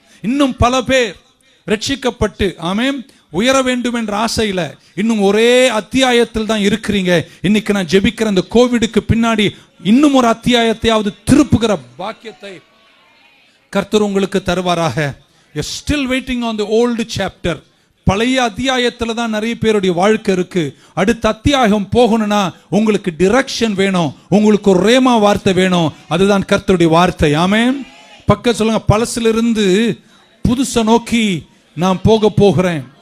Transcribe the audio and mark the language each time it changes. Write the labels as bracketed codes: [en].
[ta] இன்னும் பல பேர் ரட்சிக்கப்பட்டு ஆமேன் உயர வேண்டும் என்ற ஆசையில இன்னும் ஒரே அத்தியாயத்தில் தான் இருக்கிறீங்க. இன்னைக்கு நான் ஜெபிக்கிற அந்த கோவிடுக்கு பின்னாடி இன்னும் ஒரு அத்தியாயத்தையாவது திருப்புகிற பாக்கியத்தை கர்த்தர் உங்களுக்கு தருவாராக. [en] You're still waiting on the old chapter. [ta] பழைய அத்தியாயத்துல தான் நிறைய பேருடைய வாழ்க்கை இருக்கு. அடுத்த அத்தியாயம் போகணும்னா உங்களுக்கு டிரெக்ஷன் வேணும், உங்களுக்கு ஒரு ரேமா வார்த்தை வேணும். அதுதான் கர்த்தருடைய வார்த்தை. ஆமென். பக்கம் சொல்லுங்க, பழசிலிருந்து புதுசை நோக்கி நான் போக போகிறேன்.